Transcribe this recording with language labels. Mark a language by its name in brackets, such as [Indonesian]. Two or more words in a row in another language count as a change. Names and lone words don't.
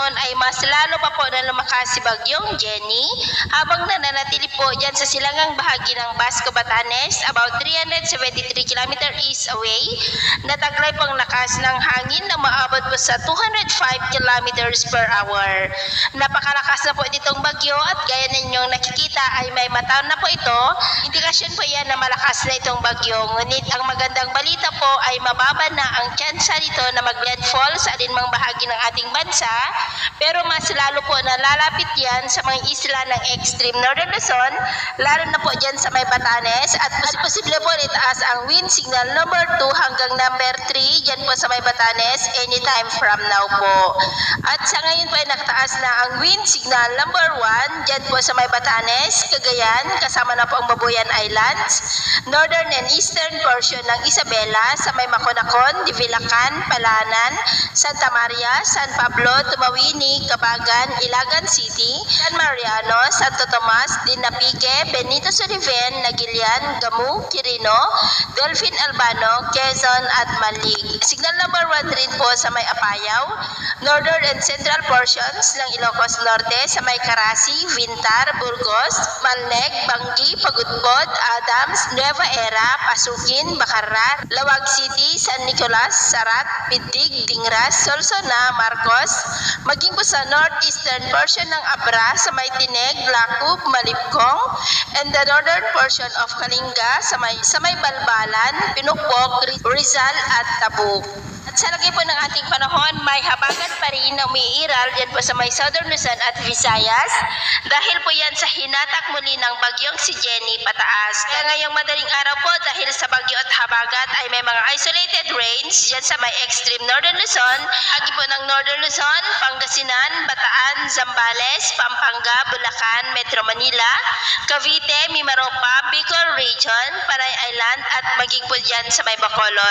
[Filipino] ay mas lalo pa po na lumakas si Bagyong Jenny habang nananatili po dyan sa silangang bahagi ng Basco, Batanes, [English] about 373 km east away. [Filipino] Nataglay pong lakas ng hangin na maabot po sa 205 [English] km per hour. [Filipino] Napakalakas na po itong bagyo at gaya ninyong nakikita ay may mataon na po ito. Indikasyon po yan na malakas na itong bagyo. Ngunit ang magandang balita po ay mababa na ang tsansa nito na mag-landfall sa alinmang bahagi ng ating bansa, pero mas lalo po na lalapit yan sa mga isla ng [English] extreme northern [Filipino] Luzon, lalo na po dyan sa may Batanes, at posible po itaas ang [English] wind signal number 2 [Filipino] hanggang number 3 dyan po sa may Batanes [English] anytime from now [Filipino] po. At sa ngayon po ay nakataas na ang [English] wind signal number 1 [Filipino] dyan po sa may Batanes, Cagayan, kasama na po ang Babuyan Islands, [English] northern and eastern portion [Filipino] ng Isabela, sa may Maconacon, Divilacan, Palanan, Santa Maria, San Pablo, Tumawini, Cabagan, Ilagan City, San Mariano, Santo Tomas, Dinapique, Benito Soriven, Nagilian, Gamu, Quirino, Delfin Albano, Quezon at Malig. [English] Signal number 1 [Filipino] rin po sa may Apayao, [English] northern and central portions [Filipino] ng Ilocos Norte, sa may Carasi, Vintar, Burgos, Malneg, Banggi, Pagudpod, Adams, Nueva Era, Pasukin, Bacarar, Lawag City, San Nicolas, Sarat, Pitig, Dingras, Solsona, Marcos, maging po sa [English] northeastern portion [Filipino] ng Abra, sa may Tineg, Lacup, Malipkong, [English] and the northern portion of Kalinga, [Filipino] sa may [English] Balbalan, Pinukpok, Rizal at Tabuk. [Filipino] At sa lagay po ng ating panahon, may habagat pa rin na umiiral dyan po sa may Southern Luzon at Visayas dahil po yan sa hinatak muli ng bagyong si Jenny pataas. Kaya ngayong madaling araw po dahil sa bagyo at habagat ay may mga isolated rains dyan sa may extreme Northern Luzon, agi po ng Northern Luzon, Pangasinan, Bataan, Zambales, Pampanga, Bulacan, Metro Manila, Cavite, Mimaropa, Bicol Region, Panay Island at maging po dyan sa may Bacolod.